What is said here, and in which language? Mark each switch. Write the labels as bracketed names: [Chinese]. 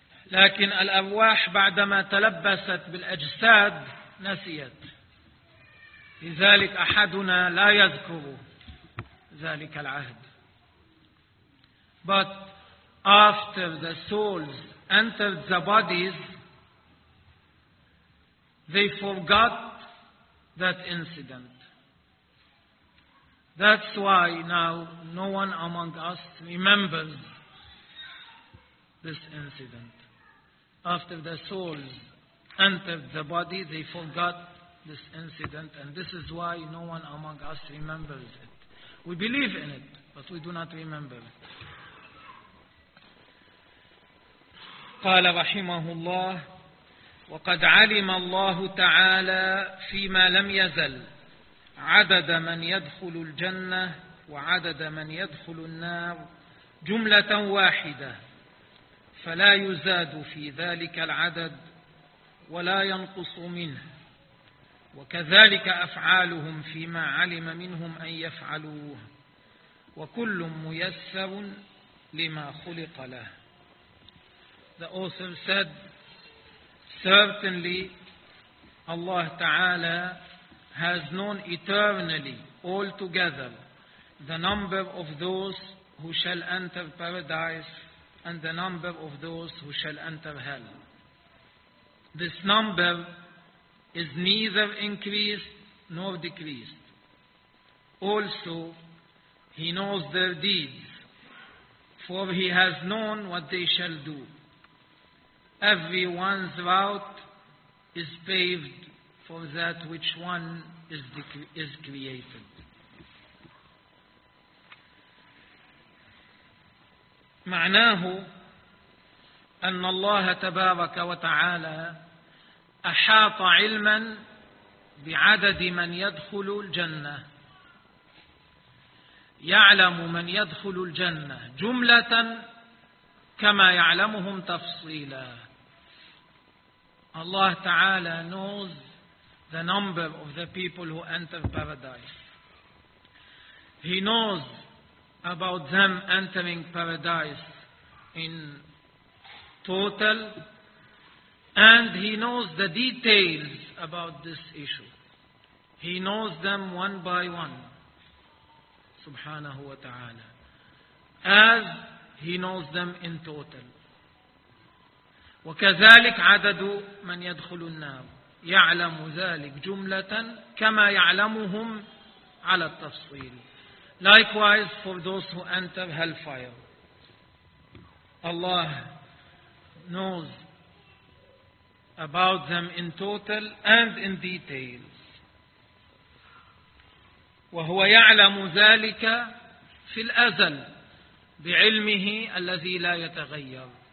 [Arabic] لكن الأرواح بعدما تلبست بالأجساد نسيت، لذلك أحدنا لا يذكر ذلك العهد. [English] But after the souls entered the bodies, they forgot that incident. That's why now no one among us remembers this incident. After the souls entered the body, they forgot this incident, and this is why no one among us remembers it. We believe in it, but we do not remember it. [Arabic] قال رحمه الله وقد علم الله تعالى فيما لم يزل عدد من يدخل الجنة وعدد من يدخل النار جملة واحدة فلا يزاد في ذلك العدد ولا ينقص منه وكذلك أفعالهم فيما علم منهم أن يفعلوه وكل ميسر لما خلق له. [English] The author said, certainly Allah Ta'ala has known eternally altogether the number of those who shall enter paradise and the number of those who shall enter hell. This number is neither increased nor decreased. Also, he knows their deeds, for he has known what they shall do. Everyone's route is paved for that which one is created. [Arabic] معناه أن الله تبارك وتعالى أحاط علما بعدد من يدخل الجنة، يعلم من يدخل الجنة جملة كما يعلمهم تفصيلا. [English] الله تعالى knows the number of the people who enter paradise. He knows about them entering paradise in total, and he knows the details about this issue. He knows them one by one, subhanahu wa ta'ala, as he knows them in total. [Arabic] وكذلك عدد من يدخل النار يعلم ذلك جملة كما يعلمهم على التفصيل. [English] Likewise for those who enter hellfire, Allah knows about them in total and in details. [Arabic] وهو يعلم ذلك في الأزل بعلمه الذي لا يتغير.